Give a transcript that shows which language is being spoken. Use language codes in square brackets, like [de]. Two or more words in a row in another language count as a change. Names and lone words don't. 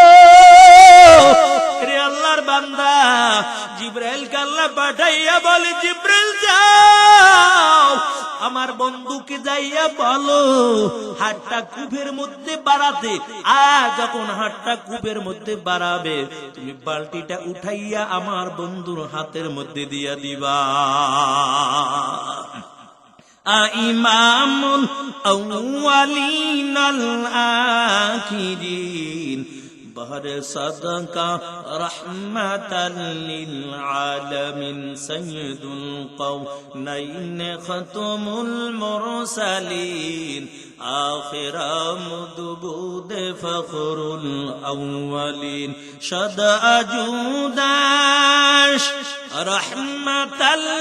[bn] রে আল্লাহর বান্দা জিবরাইলকে আল্লাহ পাঠাইয়া বলে, জিবরাইল যাও আমার বন্ধুকে যাইয়া বলো হাতটা কূপের মধ্যে বাড়াতে, আর যখন হাতটা কূপের মধ্যে বাড়াবে তুমি বালতিটা উঠাইয়া আমার বন্ধুর হাতের মধ্যে দিয়া দিবা। [ar] إمام الأولين الآخرين بہر [fa] صدقہ رحمتا للعالمین سید القونین ختم المرسلین آخر مدبود فخر الاولین شد اجوداش رحمتا